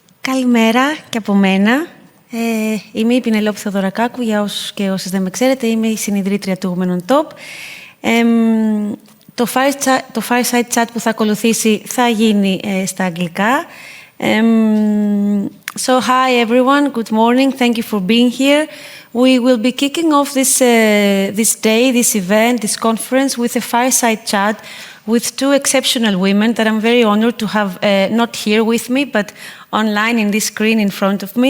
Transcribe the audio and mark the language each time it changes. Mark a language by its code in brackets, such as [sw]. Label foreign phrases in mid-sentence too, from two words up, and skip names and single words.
[el] Καλημέρα και από μένα. Είμαι η Πινελόπη Θεοδωρακάκου, για όσους και όσες δεν με ξέρετε. Είμαι η συνιδρύτρια του Women on Top. Το [en] fireside chat [el] που θα ακολουθήσει θα γίνει στα αγγλικά. [en] So, hi everyone, good morning, thank you for being here. We will be kicking off this day, this event, this conference with a fireside chat with two exceptional women that I'm very honored to have not here with me, but online in this screen in front of me.